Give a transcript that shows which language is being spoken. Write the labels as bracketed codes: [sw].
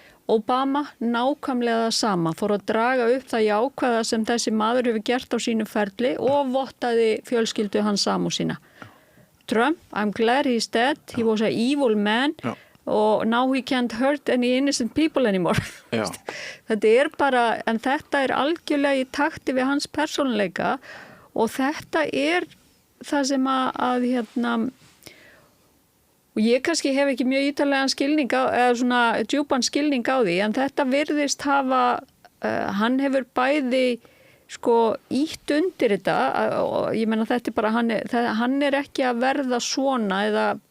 [is] Obama nákvæmlega það sama, fór að draga upp það jákvæða sem þessi maður hefur gert á sínu ferli og vottaði fjölskyldu hans samúð sína. [en] Trump, I'm glad he's dead, he was an evil man [is] og [en] now he can't hurt any innocent people anymore. [is] Þetta bara, en þetta algjörlega í takti við hans persónuleika og þetta það sem að og ég kannski hef ekki mjög ítarlegan skilning eða svona djúpan skilning á því, en þetta virðist hafa, hann hefur bæði sko ítt undir þetta og ég meina þetta bara, hann ekki að verða svona eða